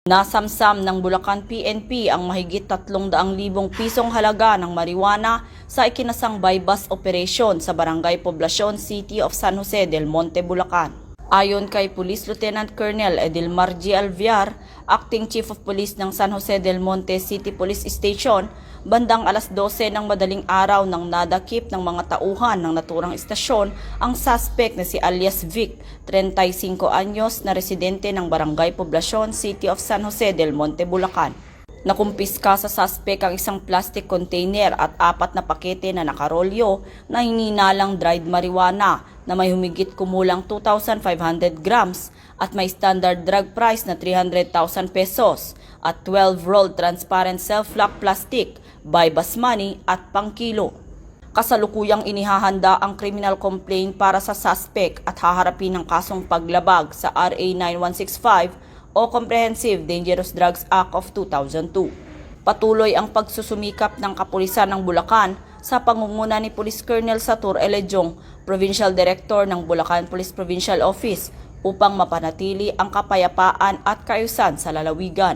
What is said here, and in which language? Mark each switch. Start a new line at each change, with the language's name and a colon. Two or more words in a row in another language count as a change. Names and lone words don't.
Filipino: Nasamsam ng Bulacan PNP ang mahigit 300,000 pisong halaga ng marijuana sa ikinasang
English: buy-bust operation
Filipino: sa Barangay Poblacion City of San Jose del Monte, Bulacan. Ayon kay Police Lieutenant Colonel Edilmar G. Alviar,
English: Acting Chief of Police
Filipino: ng San Jose del Monte City Police Station, bandang alas 12 ng madaling araw nang nadakip ng mga tauhan ng naturang istasyon ang suspect na si alias Vic, 35 anyos na residente ng Barangay Poblacion City of San Jose del Monte, Bulacan. Nakumpiska sa suspect ang isang plastic container at 4 na pakete na nakarolyo na hininalang
English: dried marijuana
Filipino: na may humigit kumulang 2,500 grams at may
English: standard drug price
Filipino: na 300,000 pesos at 12
English: rolled transparent self-lock plastic, buy-bust money
Filipino: at pangkilo. Kasalukuyang inihahanda ang
English: criminal complaint
Filipino: para sa suspect at haharapin ng kasong paglabag sa RA 9165 o Comprehensive Dangerous Drugs Act of 2002. Patuloy ang pagsusumikap ng kapulisan ng Bulacan sa pangunguna ni Police Colonel Satur Elejong,
English: Provincial Director
Filipino: ng Bulacan Police Provincial Office, upang mapanatili ang kapayapaan at kaayusan sa lalawigan.